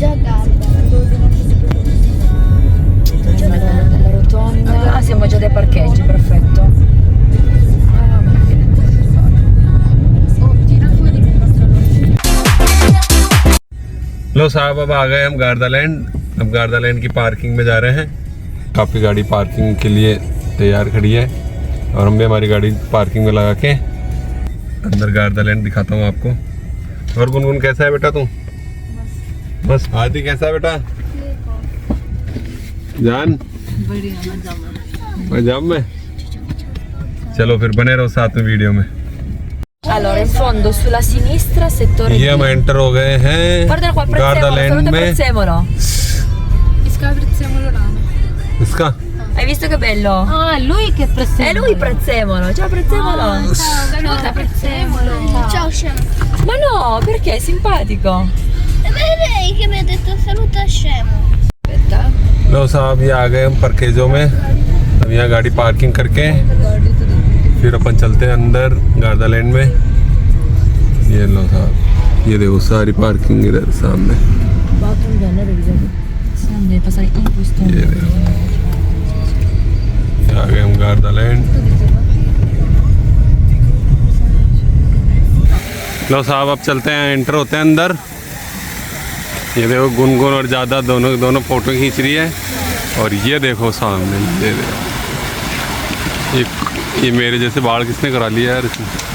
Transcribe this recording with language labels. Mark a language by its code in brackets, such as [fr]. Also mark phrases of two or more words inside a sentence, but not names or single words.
[it] Già calda. La rotonda. Ah, siamo già dai parcheggi, perfetto. [hi] लो साहब अब आ गए हम गार्डन। अब गार्डन की पार्किंग में जा रहे हैं। काफ़ी गाड़ी पार्किंग के लिए तैयार खड़ी है और हम भी हमारी गाड़ी पार्किंग में लगा के अंदर गार्डन दिखाता हूँ आपको। और गुनगुन कैसा है बेटा तू? बस। आदि कैसा है बेटा? जान मजाम में। चलो फिर बने रहो साथ में वीडियो में। [it] Allora, in fondo sulla sinistra settore [hi] ये हम एंटर हो गए हैं [it] Guarda qua il prezzemolo, [hi] गार्डन [it] saluta il [hi] में। [it] prezzemolo. Isca prezzemolo rana. [hi] इसका [it] Hai visto che bello? Ah, è lui che prezzemolo. È lui il prezzemolo. Ciao prezzemolo. Saluta prezzemolo. Ciao scemo. Ma no, perché è simpatico. E ma è lei che mi ha detto saluta scemo. Aspetta. [hi] लो साहब ये आ गए हम पार्केजो में। अब यहाँ गाड़ी पार्किंग करके फिर अपन चलते हैं अंदर गार्डन में। ये लो साहब, ये देखो सारी पार्किंग इधर सामने। [it] Bathroom da andare se non devi passare in questo [hi] ये देखो आ गए हम गार्डन। लो साहब अब चलते हैं, एंटर होते हैं अंदर। ये देखो गुनगुन और ज़्यादा दोनों फोटो खींच रही है। और ये देखो सामने, ये देखो ये मेरे जैसे बाल किसने करा लिया यार इसमें।